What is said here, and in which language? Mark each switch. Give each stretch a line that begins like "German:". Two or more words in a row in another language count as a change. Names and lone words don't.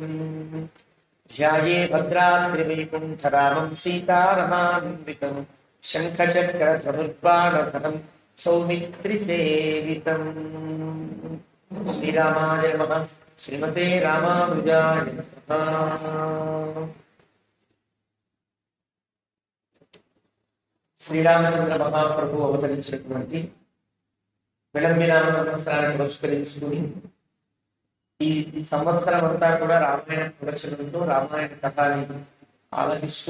Sanskrit: ध्याये भद्राद्रिवैकुण्ठरामं सीतारमान्वितं शङ्खचक्रधनुर्बाणधरं सौमित्रिसेवितम्। श्रीरामाय नमः। श्रीमते रामानुजाय नमः।
Telugu: శ్రీరామచంద్ర మహాప్రభు అవతరించినటువంటి విళంబినామ సంవత్సరాన్ని పురస్కరించుకుని ఈ సంవత్సరం అంతా కూడా రామాయణ ప్రదర్శనంతో రామాయణ కథని ఆలకిస్తూ